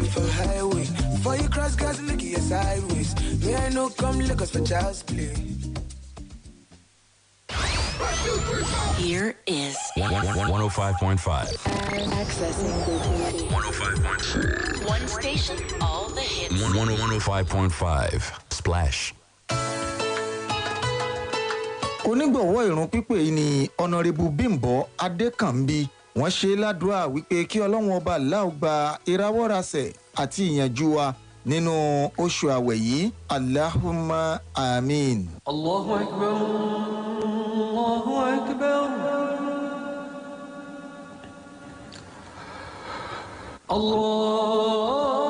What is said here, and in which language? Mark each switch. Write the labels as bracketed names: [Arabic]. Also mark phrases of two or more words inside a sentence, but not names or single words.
[English] Here is 105.5. Accessing 105.5. one station, all the hits. 105.5. Splash. [Yoruba] Onígbọ̀wọ́ ìrun pípé yìí ni Honourable Bímbọ́ Adékànbí. Wọ́n ṣe ládùúrà wípé kí Ọlọ́run ọba Allah gba ìrawọ́rasẹ̀ àti ìyànjú wa nínú oṣù àwẹ̀ yìí. [Arabic] اللهم آمين. الله أكبر. الله أكبر. Allah.